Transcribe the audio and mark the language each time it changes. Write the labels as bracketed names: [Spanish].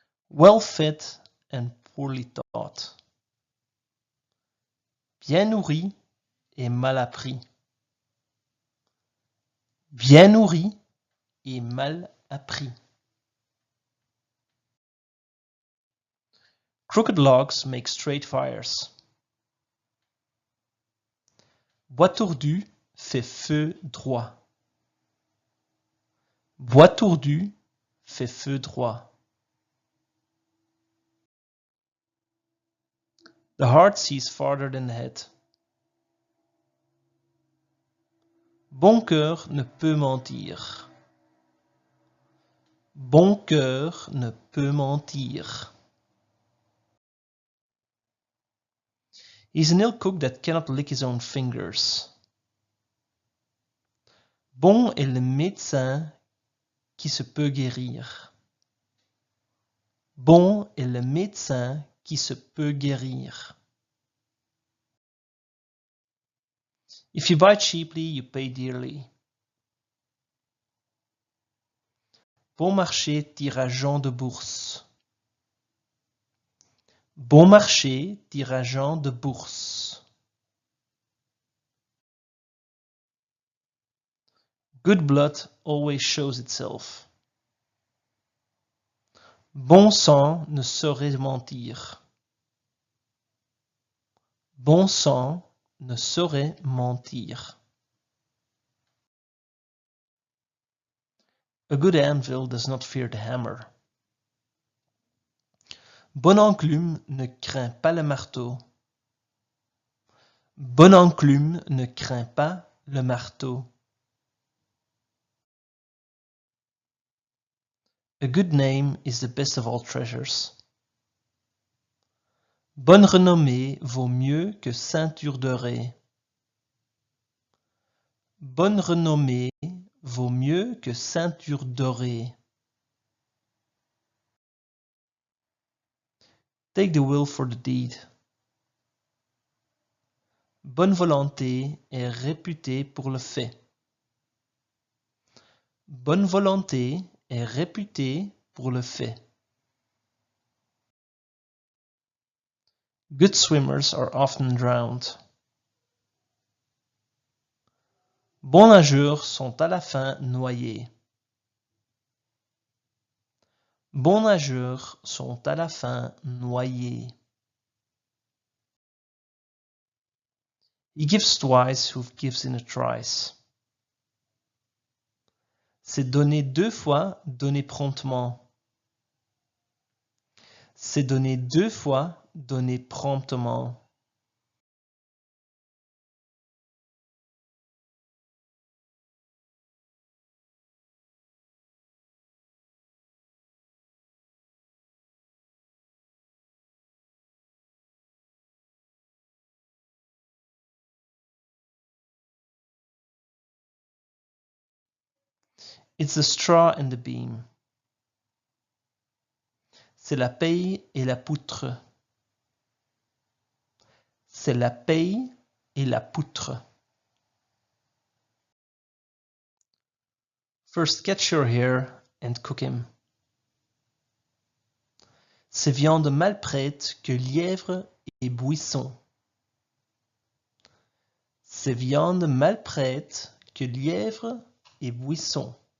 [English] Well fed and poorly taught. [French] Bien nourri et mal appris. Bien nourri et mal appris. [English] Crooked logs make straight fires. [French] Bois tordu fait feu droit. Bois tordu fait feu droit. [English] The heart sees farther than the head. [French] Bon cœur ne peut mentir. Bon cœur ne peut mentir. [English] He's an ill cook that cannot lick his own fingers. [French] Bon est le médecin qui se peut guérir. Bon est le médecin qui se peut guérir. [English] If you buy cheaply, you pay dearly. [French] Bon marché tire à Jean de bourse. Bon marché tire à Jean de bourse. [English] Good blood always shows itself. [French] Bon sang ne saurait mentir. Bon sang ne saurait mentir. [English] A good anvil does not fear the hammer. [French] Bon enclume ne craint pas le marteau. Bon enclume ne craint pas le marteau. [English] A good name is the best of all treasures. [French] Bonne renommée vaut mieux que ceinture dorée. Bonne renommée vaut mieux que ceinture dorée. [English] Take the will for the deed. [French] Bonne volonté est réputée pour le fait. Bonne volonté est réputée pour le fait. [English] Good swimmers are often drowned. [French] Bons nageurs sont à la fin noyés. Bons nageurs sont à la fin noyés. [English] He gives twice who gives in a trice. [French] C'est donner deux fois, donner promptement. C'est donner deux fois, donner promptement. [English] It's the straw and the beam. [French] C'est la paille et la poutre. C'est la paille et la poutre. [English] First catch your hare and cook him. [French] C'est viande mal prête que lièvre et buisson. C'est viande mal prête que lièvre et buisson.